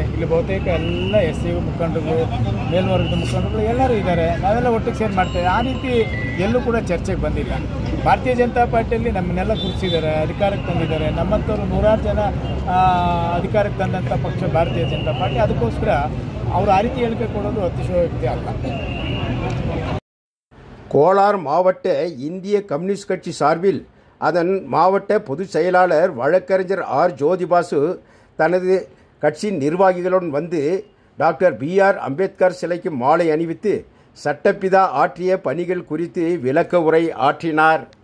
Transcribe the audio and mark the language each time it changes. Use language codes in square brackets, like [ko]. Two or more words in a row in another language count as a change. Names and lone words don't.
[kn] ಇಲ್ಲಿ ಬಹುತೇಕ ಎಲ್ಲ SC ಮುಖಂಡರುಗಳು, ಮೇಲ್ವರ್ಗದ ಮುಖಂಡರುಗಳು ಎಲ್ಲರೂ ಇದ್ದಾರೆ. ನಾವೆಲ್ಲ ಒಟ್ಟಿಗೆ ಸೇರಿ ಮಾಡ್ತೇವೆ. ಆ ರೀತಿ ಎಲ್ಲೂ ಕೂಡ ಚರ್ಚೆಗೆ ಬಂದಿಲ್ಲ. ಭಾರತೀಯ ಜನತಾ ಪಾರ್ಟಿಯಲ್ಲಿ ನಮ್ಮನ್ನೆಲ್ಲ ಗುರುತಿಸಿದ್ದಾರೆ, ಅಧಿಕಾರಕ್ಕೆ ತಂದಿದ್ದಾರೆ. ನಮ್ಮಂಥವ್ರು 100 ಜನ ಅಧಿಕಾರಕ್ಕೆ ತಂದಂಥ ಪಕ್ಷ ಭಾರತೀಯ ಜನತಾ ಪಾರ್ಟಿ. ಅದಕ್ಕೋಸ್ಕರ ಅವರು ಆ ರೀತಿ ಹೇಳಿಕೆ ಕೊಡೋದು ಅತಿಶಯೋಕ್ತಿ ಅಲ್ಲ. [ta] கோலார் மாவட்ட இந்திய கம்யூனிஸ்ட் கட்சி சார்பில் அதன் மாவட்ட பொதுச் செயலாளர் வழக்கறிஞர் R. ஜோதிபாசு தனது கட்சியின் நிர்வாகிகளுடன் வந்து டாக்டர் BR அம்பேத்கர் சிலைக்கு மாலை அணிவித்து சட்டப்பிதா ஆற்றிய பணிகள் குறித்து விளக்க உரை ஆற்றினார்.